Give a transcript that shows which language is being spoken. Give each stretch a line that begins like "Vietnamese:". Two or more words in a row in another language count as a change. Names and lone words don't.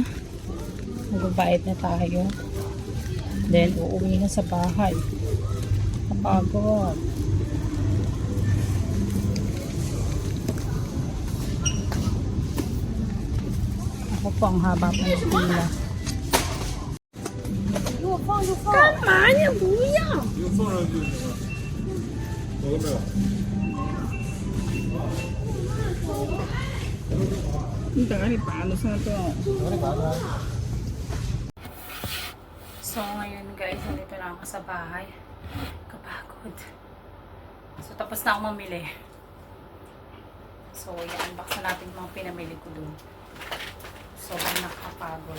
Filipino: Magbabayad na tayo. Then, uuwi na sa bahay. Kapagod. po, ang haba pa ng pila.
English: Come on, you booyah!
Chinese: 有放上去行了，走了没有？你等下你拔了上掉。
Filipino: So ngayon guys, nandito na ako sa bahay. Kapagod. So tapos na ako mamili. So i-unbox na natin yung mga pinamili ko dun. Sobrang nakakapagod.